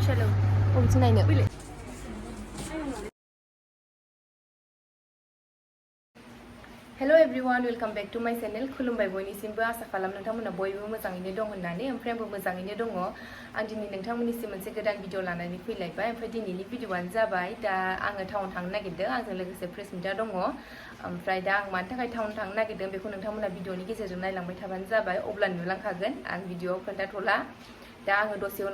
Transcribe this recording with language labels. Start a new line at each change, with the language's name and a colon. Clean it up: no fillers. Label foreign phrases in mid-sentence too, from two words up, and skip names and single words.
Bodo: चलो बबेथिं नायनो
English: hello everyone welcome back to my channel
Bodo: खुलुमबाय बयनिसिमबो आसा खालाम नोंथांमोना बयबो मोजाङैनो दं होननानै ओमफ्राय आंबो मोजाङैनो दङ आं दिनै नोंथांमोननिसिम मोनसे गोदान भिडिअ लानानै फैलायबाय ओमफ्राय दिनैनि भिडिअआनो जाबाय दा आङो टाउन थांनो नागिरदों आंजों लोगोसे प्रेसमिता दङ ओमफ्राय दा आं मानि थाखाय टाउन थांनो नागिरदों बेखौ नोंथांमोना भिडिअनि गेजेरजों नायलांबाय थाबानो जाबाय अब्ला नुलांखागोन आं भिडिअआव खोन्थाथ'ला दा आङो दसे उनाव